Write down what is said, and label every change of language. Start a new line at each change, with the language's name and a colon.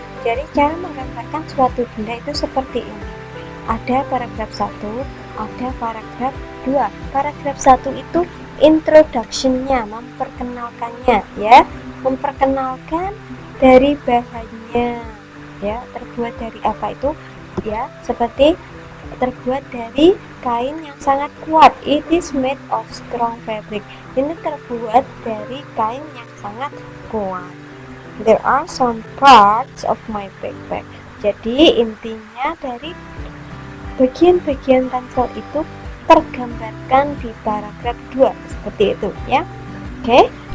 Indonesian: Jadi cara menggambarkan suatu benda itu seperti ini. Ada paragraf 1, ada paragraf 2. Paragraf 1 itu introduction-nya, memperkenalkannya ya, memperkenalkan dari bahannya ya, terbuat dari apa itu ya, seperti terbuat dari kain yang sangat kuat.
English: It is made of strong fabric.
Indonesian: Ini terbuat dari kain yang sangat kuat.
English: There are some parts of my backpack.
Indonesian: Jadi intinya dari bagian-bagian ransel itu tergambarkan di paragraf 2 seperti itu ya. Oke.